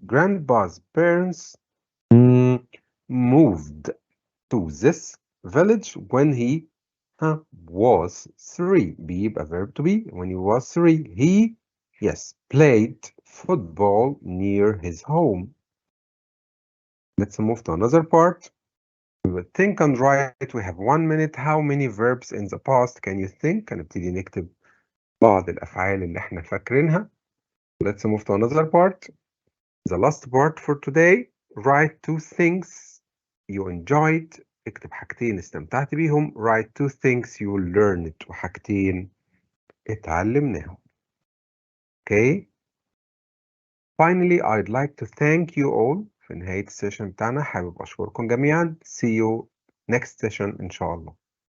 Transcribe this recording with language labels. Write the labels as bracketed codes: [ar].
[en] Grandpa's parents moved to this village when he was 3. بيبقى verb to be. When he was 3 he played football near his home. Let's move to another part. We will think and write. We have 1 minute. How many verbs in the past can you think? [ar] هنبتدي نكتب بعض الأفعال اللي احنا فاكرينها. [en] Let's move to another part. The last part for today. Write 2 things you enjoyed. [ar] اكتب حاجتين استمتعت بيهم. [en] Write 2 things you learned. [ar] وحاجتين اتعلمناهم. Okay. [en] Finally, I'd like to thank you all. [ar] في نهاية السيشن بتاعنا حابب أشكركم جميعا. [en] See you next session [ar] إن شاء الله.